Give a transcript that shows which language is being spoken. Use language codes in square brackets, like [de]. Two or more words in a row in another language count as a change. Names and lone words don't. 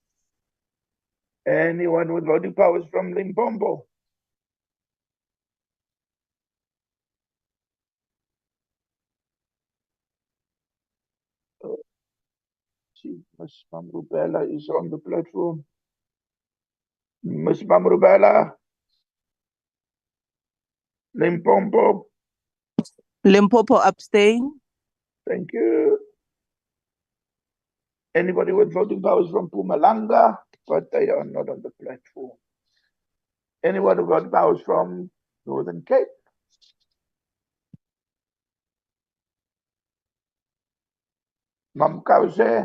[en] Anyone with voting powers from Limpopo? See, Ms. Mamrubela is on the platform. Ms. Mamrubela? Limpopo? Limpopo abstain. Thank you. Anybody with voting powers from Mpumalanga? But they are not on the platform. Anyone with voting powers from Northern Cape? Mam Kause?